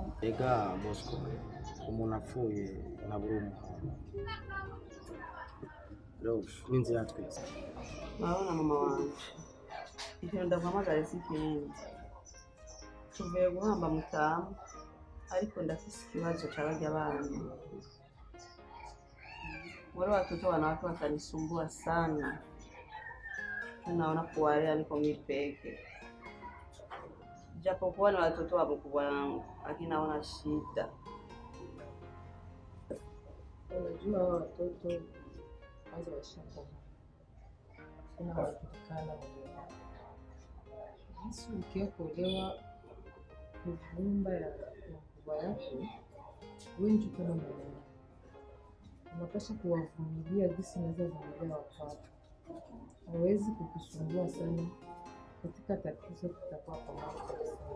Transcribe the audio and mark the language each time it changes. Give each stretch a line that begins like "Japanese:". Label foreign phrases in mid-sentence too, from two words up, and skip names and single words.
Rundi: ega Bosco umuntu apfuye nabura umuhanga n'inzira twese Mabona mama wanje ikintu ndaguhamagara si ikindi tuvuye guhamba mutamu ariko ndafise ikibazo c'abarya abana
Swahili: wale watoto wanawake watanisumbua sana naona kuwalea niko mimi peke japokuwa ni watoto wa mkubwa wangu lakini naona shida unajua watoto kwanza washamba kuna watukana Yesu ukiwa kuolewa kuvumba ya mkubwa yako wengi kuna mwenye unapaswa kuwavumilia jinsi naweza vumilia watoto hawezi kukusumbua sana katika tatizo tutakuwa pamoja